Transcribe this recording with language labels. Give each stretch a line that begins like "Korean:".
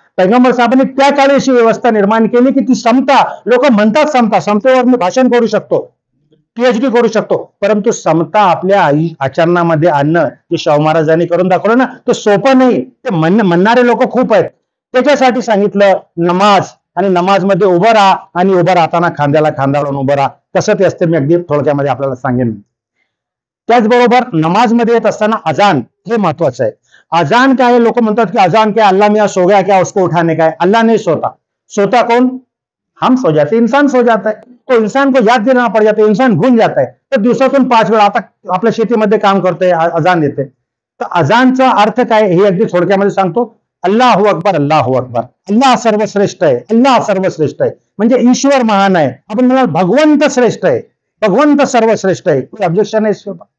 Marathi: पैगंबर साहेबांनी त्या काळी अशी व्यवस्था निर्माण केली की ती समता, लोक म्हणतात समता, समतेवर मी भाषण करू शकतो, PhD करू शकतो, परंतु समता आपल्या आचरणामध्ये आणणं जे शाहू महाराजांनी करून दाखवलं ना, ते सोपं नाही. ते म्हणणारे लोक खूप आहेत. त्याच्यासाठी सांगितलं नमाज, आणि नमाज मध्ये उभं राहा, आणि उभं राहताना खांद्याला खांदा लावून उभं राहा. कसं ते असते मी अगदी थोडक्यामध्ये आपल्याला सांगेन. त्याचबरोबर नमाज मध्ये येत असताना अजान हे महत्वाचं आहे.
Hindi: अजान क्या है, लोग
Marathi: म्हणतात की
Hindi: अजान क्या, अल्लाह मियाँ सो गया क्या, उसको उठाने का है. अल्लाह नहीं सोता. सोता कौन? हम सो जाते, इंसान सो जाता है. तो इंसान को याद देना पड़ जाता है, इंसान भूल जाता है.
Marathi: तर दिवसातून 5 वेळा, आता आपल्या शेतीमध्ये काम करतोय, अजान येते, तर अजानचा अर्थ काय हे अगदी थोडक्यामध्ये सांगतो.
Arabic: अल्लाहू अकबर, अल्लाहू अकबर,
Marathi: अल्लाह सर्वश्रेष्ठ आहे, अल्लाह सर्वश्रेष्ठ आहे, म्हणजे ईश्वर महान आहे. आपण म्हणाल भगवंत श्रेष्ठ आहे, भगवंत सर्वश्रेष्ठ आहे, कोणी ऑब्जेक्शन आहे.